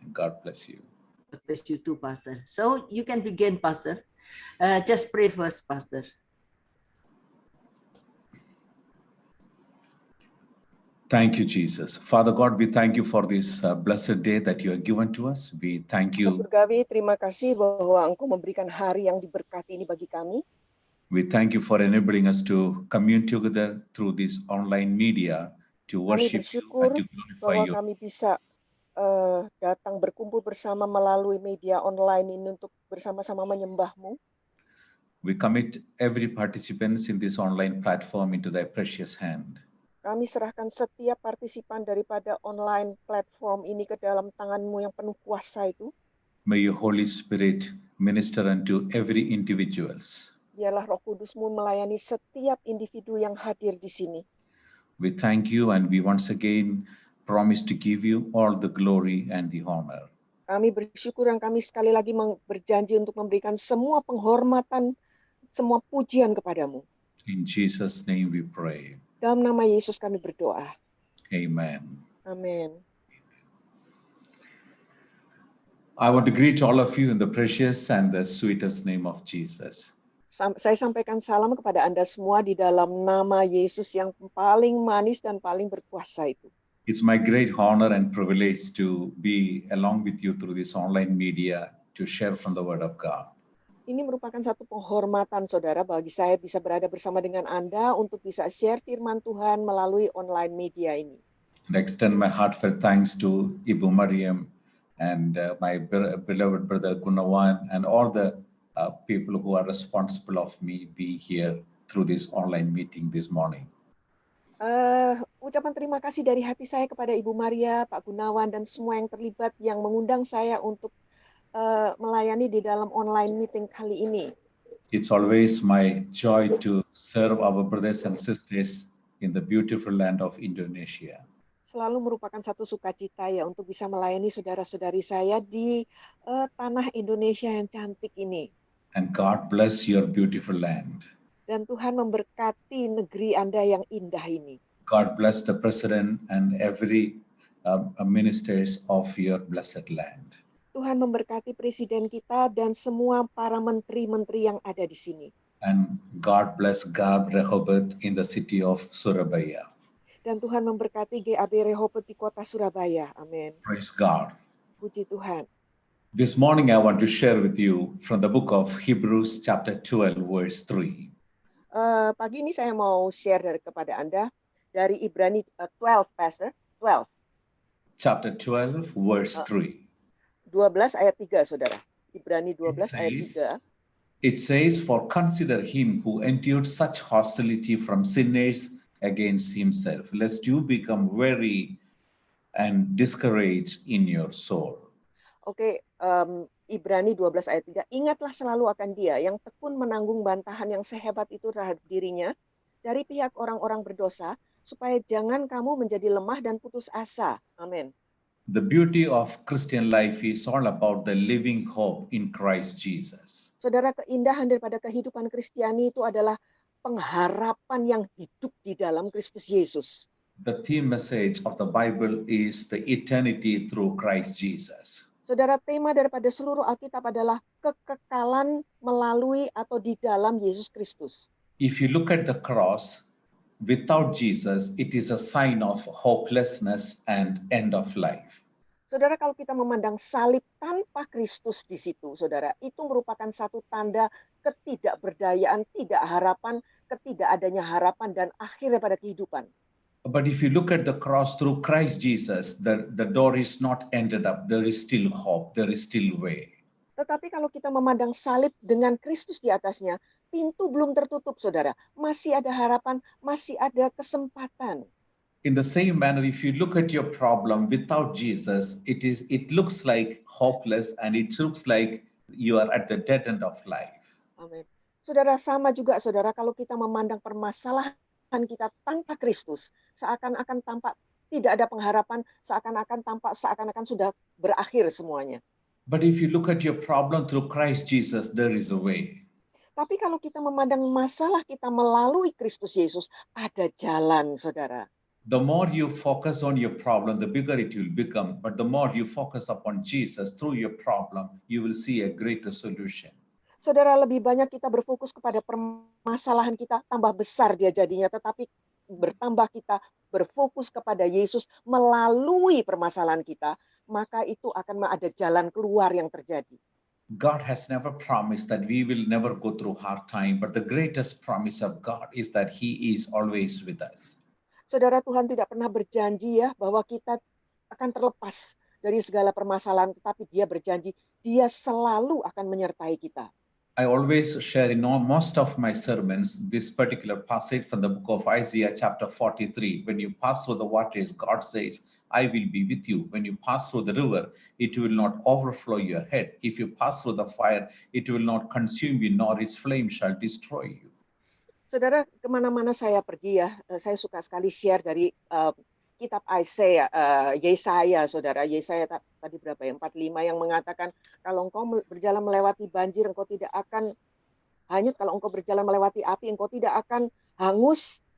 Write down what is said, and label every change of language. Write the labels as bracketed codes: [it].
[en] God bless you. God bless you too, Pastor. So you can begin, Pastor. Just pray first, Pastor. Thank you, Jesus. Father God, we thank you for this blessed day that you have given to us. We thank you. [id] Surgawi, terima kasih bahwa Engkau memberikan hari yang diberkati ini bagi kami. [en] We thank you for enabling us to commune together through this online media to [id] Kami [en] worship you [id] bersyukur [en] and to glorify [id] bahwa [en] you. [id] kami bisa datang berkumpul bersama melalui media online ini untuk bersama-sama menyembah-Mu. [en] We commit every participant in this online platform into thy precious hand. [id] Kami serahkan setiap partisipan daripada online platform ini ke dalam tangan-Mu yang penuh kuasa itu. [en] May your Holy Spirit minister unto every individuals. [id] Biarlah Roh Kudus-Mu melayani setiap individu yang hadir di sini. [en] We thank you and we once again promise to give you all the glory and the honor. [id] Kami bersyukur dan kami sekali lagi berjanji untuk memberikan semua penghormatan, semua pujian kepadamu. [en] In Jesus' name we pray. [id] Dalam nama Yesus kami berdoa. [en] Amen. [id] Amin. [en] I want to greet all of you in the precious and the sweetest name of Jesus. [id] Saya sampaikan salam kepada Anda semua di dalam nama Yesus yang paling manis dan paling berkuasa itu. [en] It's my great honor and privilege to be along with you through this online media to share from the Word of God. [id] Ini merupakan satu penghormatan saudara bagi saya bisa berada bersama dengan Anda untuk bisa share firman Tuhan melalui online media ini. [en] And extend my heartfelt thanks to Ibu Mariam and my beloved brother Gunawan and all the people who are responsible of me be here through this online meeting this morning. [id] Ucapan terima kasih dari hati saya kepada Ibu Maria, Pak Gunawan, dan semua yang terlibat yang mengundang saya untuk melayani di dalam online meeting kali ini. [en] It's always my joy to serve our brothers and sisters in the beautiful land of Indonesia. [id] Selalu merupakan satu sukacita ya untuk bisa melayani saudara-saudari saya di tanah Indonesia yang cantik ini. [en] And God bless your beautiful land. [id] Dan Tuhan memberkati negeri Anda yang indah ini. [en] God bless the president and every ministers of your blessed land. [id] Tuhan memberkati presiden kita dan semua para menteri-menteri yang ada di sini. [en] And God bless Gab Rehoboth in the city of Surabaya. [id] Dan Tuhan memberkati GAB Rehoboth di kota Surabaya. Amin. [en] Praise God. [id] Puji Tuhan. [en] This morning I want to share with you from the book of Hebrews chapter 12 verse 3. [id] Pagi ini saya mau share kepada Anda dari Ibrani 12, Pastor. [en] 12. Chapter 12 verse 3. [id] 12 ayat 3, Saudara. Ibrani 12 ayat 3. [en] It says, for consider him who endured such hostility from sinners against himself, lest you become weary and discouraged in your soul. [id] Oke, Ibrani 12 ayat 3. Ingatlah selalu akan dia yang tekun menanggung bantahan yang sehebat itu terhadap dirinya dari pihak orang-orang berdosa, supaya jangan kamu menjadi lemah dan putus asa. Amin. [en] The beauty of Christian life is all about the living hope in Christ Jesus. [id] Saudara, keindahan daripada kehidupan Kristiani itu adalah pengharapan yang hidup di dalam Kristus Yesus. [en] The theme message of the Bible is the eternity through Christ Jesus. [id] Saudara, tema daripada seluruh Alkitab adalah kekekalan melalui atau di dalam Yesus Kristus. [en] If you look at the cross, without Jesus, it is a sign of hopelessness and end of life. [id] Saudara, kalau kita memandang salib tanpa Kristus di situ, saudara, itu merupakan satu tanda ketidakberdayaan, tidak harapan, ketidakadanya harapan, dan akhirnya pada kehidupan. [en] But if you look at the cross through Christ Jesus, the door is not ended up. There is still hope. There is still way. [id] Tetapi kalau kita memandang salib dengan Kristus di atasnya, pintu belum tertutup, saudara. Masih ada harapan, masih ada kesempatan. [en] In the same manner, if you look at your problem without Jesus, it looks like hopeless and it looks like you are at the dead end of life. [id] Amin. Saudara, sama juga, saudara, kalau kita memandang permasalahan kita tanpa Kristus, seakan-akan tampak tidak ada pengharapan, seakan-akan sudah berakhir semuanya. [en] But if you look at your problem through Christ Jesus, there is a way. [id] Tapi kalau kita memandang masalah kita melalui Kristus Yesus, ada jalan, saudara. [en] The more you focus on your problem, the bigger it will become. But the more you focus upon Jesus through your problem, you will see a greater solution. [id] Saudara, lebih banyak kita berfokus kepada permasalahan kita, tambah besar dia jadinya. Tetapi bertambah kita berfokus kepada Yesus melalui permasalahan kita, maka itu akan ada jalan keluar yang terjadi. [en] God has never promised that we will never go through hard time, but the greatest promise of God is that He is always with us. [id] Saudara, Tuhan tidak pernah berjanji ya bahwa kita akan terlepas dari segala permasalahan, tetapi Dia berjanji Dia selalu akan menyertai kita. [en] I always share in most of my sermons this particular passage from the book of Isaiah chapter 43. When you pass through the waters, God says, I will be with you. When you pass through the river, it will not overflow your head. If you pass through the fire, it will not consume you, nor its flame shall destroy you. [id] Saudara, kemana-mana saya pergi ya, saya suka sekali share dari kitab Yesaya, saudara. Yesaya tadi berapa ya? 45 yang mengatakan, kalau engkau berjalan melewati banjir, engkau tidak akan hanyut. Kalau engkau berjalan melewati api, engkau tidak akan hangus.